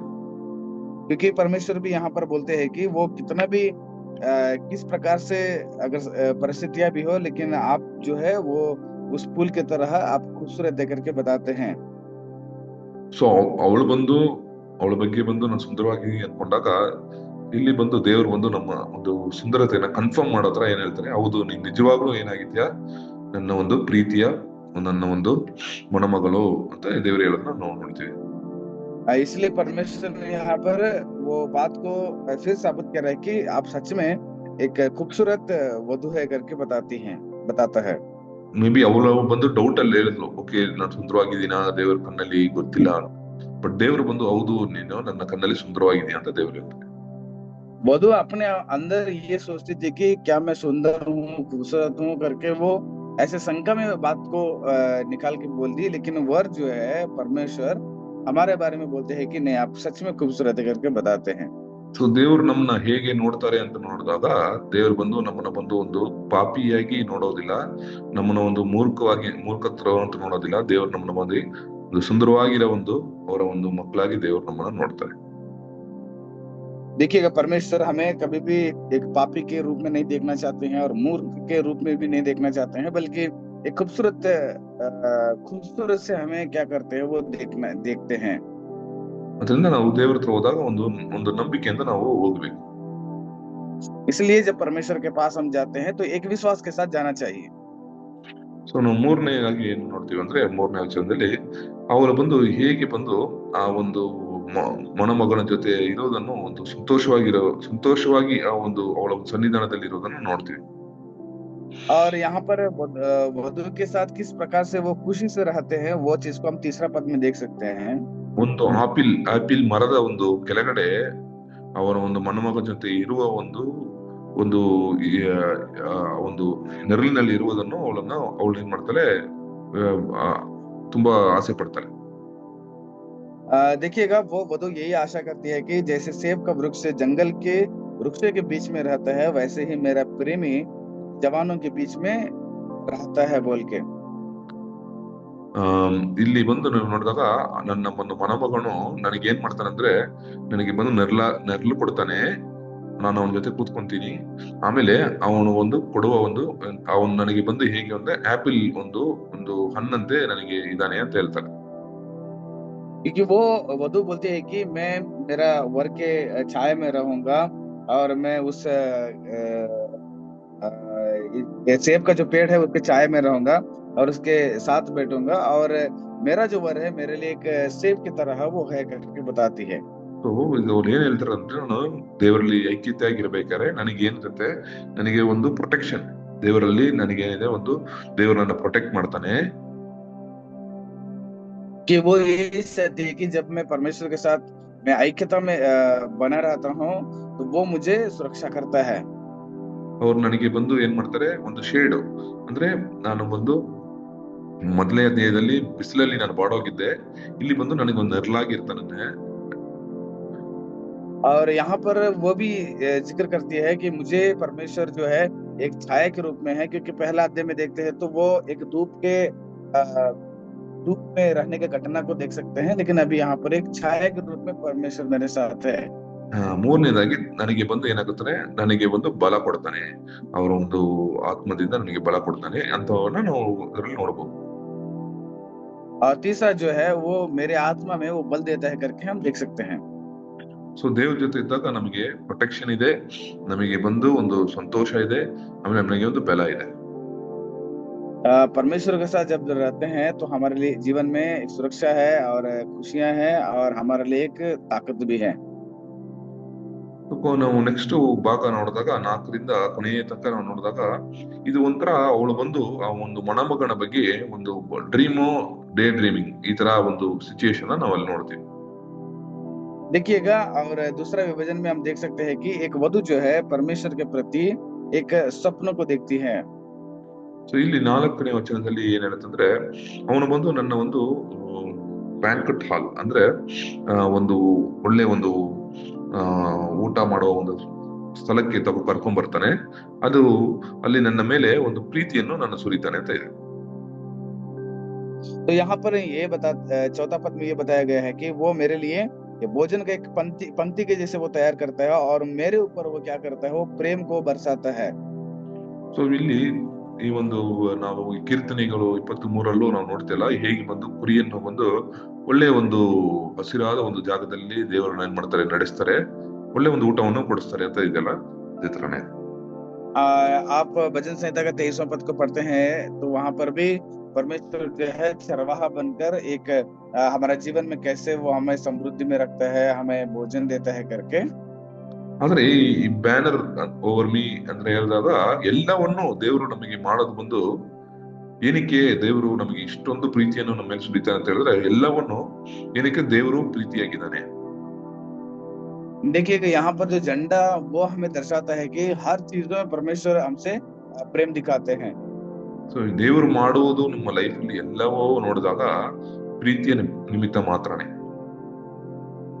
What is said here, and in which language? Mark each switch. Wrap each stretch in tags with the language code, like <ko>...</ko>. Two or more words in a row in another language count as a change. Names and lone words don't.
<hi>क्योंकि परमेश्वर भी यहाँ पर बोलते हैं कि वो कितना भी किस प्रकार से अगर परिस्थितियां भी हो, लेकिन आप जो है वो उस फूल की तरह आप खूबसूरत देकर के बताते हैं।</hi> <kn>ಸೊ ಅವಳು ಬಂದು ಅವಳ ಬಗ್ಗೆ ಬಂದು ನಾನು ಸುಂದರವಾಗಿ ಅಂದ್ಕೊಂಡಾಗ ಇಲ್ಲಿ ಬಂದು ದೇವರು ಬಂದು ನಮ್ಮ ಒಂದು ಸುಂದರತೆಯನ್ನ ಕನ್ಫರ್ಮ್ ಮಾಡೋದ್ರ ಏನ್ ಹೇಳ್ತಾರೆ, ಹೌದು ನೀನ್ ನಿಜವಾಗ್ಲೂ ಏನಾಗಿದ್ಯಾ, ನನ್ನ ಒಂದು ಪ್ರೀತಿಯ ನನ್ನ ಒಂದು ಮಣಮಗಳು ಅಂತ ದೇವರು ಹೇಳೋದನ್ನ ನಾವು ನೋಡ್ತೀವಿ.</kn> <hi>इसलिए परमेश्वर ने यहाँ पर वो बात को फिर साबित कर रहा है कि आप सच में एक खूबसूरत वधु है करके बताता है।</hi> <en>maybe</en> <kn>ಅವಳು ಬಂದು ಡೌಟ್ ಅಲ್ಲಿ ಹೇಳಿದ್ಲು, ಓಕೆ ನಾನು ಸುಂದರವಾಗಿದ್ದೀನ ದೇವ್ರ ಕಣ್ಣಲ್ಲಿ ಗೊತ್ತಿಲ್ಲ, ಬಟ್ ದೇವ್ರು ಬಂದು ಹೌದು ನೀನು ನನ್ನ ಕಣ್ಣಲ್ಲಿ ಸುಂದರವಾಗಿದೀಯ ಅಂತ ದೇವ್ರು ಹೇಳ್ತಾರೆ.</kn> <hi>वधु अपने अंदर ये सोचती थी कि क्या मैं सुंदर हूँ, खूबसूरत हूँ करके वो ऐसे शंका में बात को निकाल के बोल दी, लेकिन वर जो है परमेश्वर हमारे बारे में बोलते हैं कि नहीं आप सच में खूबसूरत है करके बताते हैं।</hi> <kn>ಸೊ ದೇವ್ರು ನಮ್ಮನ್ನ ಹೇಗೆ ನೋಡ್ತಾರೆ ಅಂತ ನೋಡಿದಾಗ, ದೇವ್ರು ಬಂದು ನಮ್ಮನ್ನ ಬಂದು ಒಂದು ಪಾಪಿಯಾಗಿ ನೋಡೋದಿಲ್ಲ, ನಮ್ಮನ್ನ ಒಂದು ಮೂರ್ಖತ್ವ ಅಂತ ನೋಡೋದಿಲ್ಲ. ದೇವ್ರು ನಮ್ಮನ್ನ ಬಂದು ಒಂದು ಸುಂದರವಾಗಿರೋ ಒಂದು ಅವರ ಒಂದು ಮಕ್ಕಳಾಗಿ ದೇವ್ರು ನಮ್ಮನ್ನ ನೋಡ್ತಾರೆ.</kn> <hi>देखिएगा, परमेश्वर हमें कभी भी एक पापी के रूप में नहीं देखना चाहते हैं और मूर्ख के रूप में भी नहीं देखना चाहते हैं, बल्कि एक खूबसूरत से हमें क्या करते हैं वो देखते हैं।</hi> <kn>ಅದರಿಂದ ನಾವು ದೇವ್ರ ಹತ್ರ ಹೋದಾಗ ಒಂದು ಒಂದು ನಂಬಿಕೆಯಿಂದ ನಾವು ಹೋಗ್ಬೇಕು.</kn> <hi>इसलिए जब परमेश्वर के पास हम जाते हैं तो एक विश्वास के साथ जाना चाहिए।</hi> <kn>ಸೊ ನಾವು ಮೂರನೇದಾಗಿ ಏನ್ ನೋಡ್ತೀವಿ ಅಂದ್ರೆ, ಮೂರನೇ ವಚನದಲ್ಲಿ ಅವರು ಬಂದು ಹೇಗೆ ಬಂದು ಆ ಒಂದು ಮಣಮಗನ ಜೊತೆ ಇರೋದನ್ನು ಒಂದು ಸಂತೋಷವಾಗಿ ಆ ಒಂದು ಅವಳ ಸನ್ನಿಧಾನದಲ್ಲಿ ಇರೋದನ್ನು ನೋಡ್ತೀವಿ.</kn> <hi>और यहाँ पर वधु के साथ किस प्रकार से वो खुशी से रहते हैं, वो चीज को हम तीसरा पद में देख सकते हैं।</hi> <kn>ಒಂದು ಆಪಿಲ್ ಮರದ ಒಂದು ಕೆಳಗಡೆ ಅವರ ಒಂದು ಮಣಮಗನ ಜೊತೆ ಇರುವ ಒಂದು ಒಂದು ಒಂದು ನೆರಳಿನಲ್ಲಿ ಇರುವುದನ್ನು ಅವಳು ಏನ್ ಮಾಡ್ತಾಳೆ, ತುಂಬಾ ಆಸೆ ಪಡ್ತಾಳೆ.</kn> <hi>देखिएगा, वो वधु यही आशा करती है कि जैसे सेब का वृक्ष जंगल के वृक्षों के बीच में रहता है, वैसे ही मेरा प्रेमी जवानों के बीच में रहता है बोल के।</hi> <kn>ಇಲ್ಲಿ ಬಂದು ನೀವು ನೋಡಿದಾಗ ನನ್ನ ಒಂದು ಮಣಮಗನು ನನಗೆ ಏನ್ ಮಾಡ್ತಾನಂದ್ರೆ, ನನಗೆ ಬಂದು ನೆರಳು ಕೊಡ್ತಾನೆ, ನಾನು ಅವನ ಜೊತೆ ಕೂತ್ಕೊಂತೀನಿ, ಆಮೇಲೆ ಅವನು ಒಂದು ಕೊಡುವ ಅವನು ನನಗೆ ಬಂದು ಹೇಗೆ ಅಂದ್ರೆ ಆಪಿಲ್ ಒಂದು ಹಣ್ಣಂತೆ ನನಗೆ ಇದ್ದಾನೆ ಅಂತ ಹೇಳ್ತಾನೆ.</kn> <hi>क्योंकि वो वधु बोलती है कि मैं मेरा वर के छाया में रहूंगा और मैं उस सेब का जो पेड़ है उसके छाया में रहूंगा और उसके साथ बैठूंगा, और मेरा जो वर है मेरे लिए एक सेब की तरह वो है करके बताती है।</hi> <kn>ಸೊ ಇದು ಅವ್ರು ಏನ್ ಹೇಳ್ತಾರೆ ಅಂದ್ರೆ, ನಾನು ದೇವರಲ್ಲಿ ಐಕ್ಯತೆ ಆಗಿರ್ಬೇಕಾದ್ರೆ ನನಗೇನಿರುತ್ತೆ, ನನಗೆ ಒಂದು ಪ್ರೊಟೆಕ್ಷನ್ ದೇವರಲ್ಲಿ ನನಗೇನಿದೆ, ಒಂದು ದೇವರು ನನ್ನ ಪ್ರೊಟೆಕ್ಟ್ ಮಾಡ್ತಾನೆ.</kn> <hi>कि वो ये कहती है कि जब मैं परमेश्वर के साथ मैं ऐक्यता में बना रहता हूँ तो वो मुझे सुरक्षा करता है।</hi> <kn>ಅವ್ರು ನನಗೆ ಬಂದು ಏನ್ ಮಾಡ್ತಾರೆ, ಒಂದು ಶೇಡ್ ಅಂದ್ರೆ, ನಾನು ಬಂದು ಮೊದಲನೇ ಅಧ್ಯಾಯದಲ್ಲಿ ಬಿಸಿಲಲ್ಲಿ ನಾನು ಬಾಡೋಗಿದ್ದೆ, ಇಲ್ಲಿ ಬಂದು ನನಗೆ ಒಂದು ನೆರಳಾಗಿರ್ತಾನೆ.</kn> <hi>और यहाँ पर वो भी जिक्र करती है कि मुझे परमेश्वर जो है एक छाया के रूप में है, क्योंकि पहला अध्याय में देखते हैं तो वो एक धूप में रहने के घटना को देख सकते हैं, लेकिन अभी यहाँ पर एक छाया के रूप में परमेश्वर मेरे साथ है।</hi> <kn>ಮೂರನೇದಾಗಿ ನನಗೆ ಬಂದು ಏನಾಗುತ್ತಾನೆ, ನನಗೆ ಒಂದು ಬಲ ಕೊಡ್ತಾನೆ, ಅವರ ಒಂದು ಆತ್ಮದಿಂದ ನನಗೆ ಬಲ ಕೊಡ್ತಾನೆ ಅಂತವನ್ನ ನಾವು ಅದರಲ್ಲಿ ನೋಡಬಹುದು.</kn> <hi>और तीसरा जो है वो मेरे आत्मा में वो बल देता है करके हम देख सकते हैं।</hi> <kn>ಸೊ ದೇವ್ರ ಜೊತೆ ಇದ್ದಾಗ ನಮಗೆ ಪ್ರೊಟೆಕ್ಷನ್ ಇದೆ, ನಮಗೆ ಬಂದು ಒಂದು ಸಂತೋಷ ಇದೆ, ಆಮೇಲೆ ನಮಗೆ ಒಂದು ಬಲ ಇದೆ.</kn> <hi>परमेश्वर के साथ जब रहते हैं तो हमारे लिए जीवन में एक सुरक्षा है और खुशियां हैं और हमारे लिए एक ताकत भी है।</hi> <kn>ನಾವು ನೆಕ್ಸ್ಟ್ ಭಾಗ ನೋಡಿದಾಗ 4ರಿಂದ ಕೊನೆಯ ತನಕ ನಾವು ನೋಡಿದಾಗ, ಇದು ಒಂಥರ ಅವಳು ಬಂದು ಆ ಒಂದು ಮಣಮಗನ ಬಗ್ಗೆ ಒಂದು</kn> <en>day dreaming</en> <kn>ಈ ತರ ಒಂದು ಸಿಚುಯೇಷನ್ ನಾವು ಅಲ್ಲಿ ನೋಡ್ತೀವಿ.</kn> <hi>देखिएगा, और दूसरा विभाजन में हम देख सकते हैं कि एक वधु जो है परमेश्वर के प्रति एक सपनों को देखती है।</hi> <kn>ಸೊ ಇಲ್ಲಿ 4ನೇ ವಚನದಲ್ಲಿ ಏನ್ ಹೇಳುತ್ತಂದ್ರೆ, ಅವನು ಬಂದು ನನ್ನ ಒಂದು</kn> <en>banquet hall</en> <kn>ಅಂದ್ರೆ ಒಂದು ಒಳ್ಳೆ ಒಂದು ಊಟ ಮಾಡುವ ಒಂದು ಸ್ಥಳಕ್ಕೆ ಕರ್ಕೊಂಡ್ ಬರ್ತಾನೆ, ಅದು ಅಲ್ಲಿ ನನ್ನ ಮೇಲೆ ಒಂದು ಪ್ರೀತಿಯನ್ನು ನನ್ನ ಸುರಿತಾನೆ ಅಂತ ಇದೆ.</kn> <hi>तो यहाँ पर चौथा पद में ये बताया गया है कि वो मेरे लिए ये भोजन का एक पंक्ति के जैसे वो तैयार करता है और मेरे ऊपर वो क्या करता है, वो प्रेम को बरसाता है।</hi> <kn>ಸೊ ಇಲ್ಲಿ ಈ ಒಂದು ನಾವು ಕೀರ್ತನೆಗಳು 23ರಲ್ಲೂ ನಾವು ನೋಡ್ತಿಲ್ಲ, ಹೇಗೆ ಬಂದು ಕುರಿಯನ್ನು ಬಂದು ಒಳ್ಳೆ ಒಂದು ಹಸಿರಾದ ಒಂದು ಜಾಗದಲ್ಲಿ ದೇವರನ್ನ ಏನ್ ಮಾಡ್ತಾರೆ, ನಡೆಸ್ತಾರೆ, ಒಳ್ಳೆ ಒಂದು ಊಟವನ್ನು ಕೊಡಿಸ್ತಾರೆ ಅಂತ ಇದೆಲ್ಲ ಇದೇ ತರನೇ.</kn> <hi>आप भजन संहिता का 23वां पद को पढ़ते हैं तो वहां पर भी परमेश्वर जो है चरवाहा बनकर एक हमारा जीवन में कैसे वो हमें समृद्धि में रखता है, हमें भोजन देता है करके।</hi> <kn>ಆದ್ರೆ ಈ</kn> <en>banner over me</en> <kn>ಅಂದ್ರೆ ಹೇಳಿದಾಗ ಎಲ್ಲವನ್ನು ದೇವರು ನಮಗೆ ಮಾಡೋದು ಬಂದು ಏನಕ್ಕೆ, ದೇವರು ನಮಗೆ ಇಷ್ಟೊಂದು ಪ್ರೀತಿಯನ್ನು ನಮ್ಮ ಮೇಲೆ ಸುರಿತಾನೆ ಅಂತ ಹೇಳಿದ್ರೆ, ಎಲ್ಲವನ್ನು ಏನಕ್ಕೆ ದೇವರು ಪ್ರೀತಿಯಾಗಿದ್ದಾನೆ.</kn> <hi>देखिए यहाँ पर जो झंडा वो हमें दर्शाता है कि हर चीज में परमेश्वर हमसे प्रेम दिखाते हैं।</hi> <kn>ಸೊ ದೇವರು ಮಾಡುವುದು ನಮ್ಮ ಲೈಫ್ ಅಲ್ಲಿ ಎಲ್ಲವೂ ನೋಡಿದಾಗ ಪ್ರೀತಿಯ ನಿಮಿತ್ತ ಮಾತ್ರನೇ.</kn>